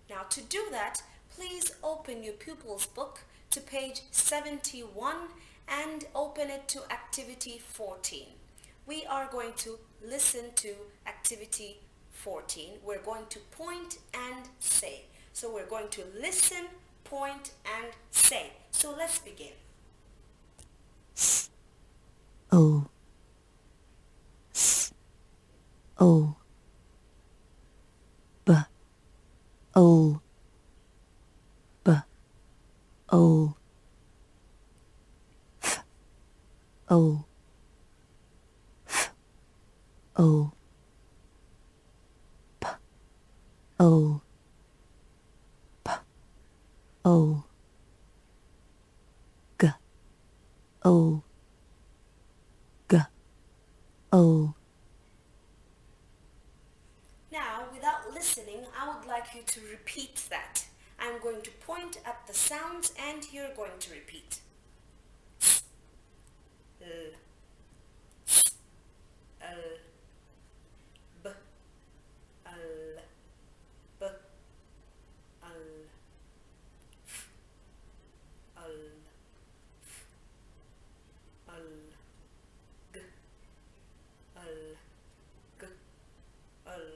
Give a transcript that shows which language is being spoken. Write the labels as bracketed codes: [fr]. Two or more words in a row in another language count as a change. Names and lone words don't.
[en] to do that, please open your pupils book to page 71 and open it to activity 14. We are going to listen to activity 14. We're going to point and say. So we're going to listen, point and say. So let's begin. S O S O B O B O F O F O P O P O G O G O. Now, without listening, I would like you to repeat that. I'm going to point at the sounds and you're going to repeat. L, L, B, L, B, L, F, L, F, L, G, L, G, L,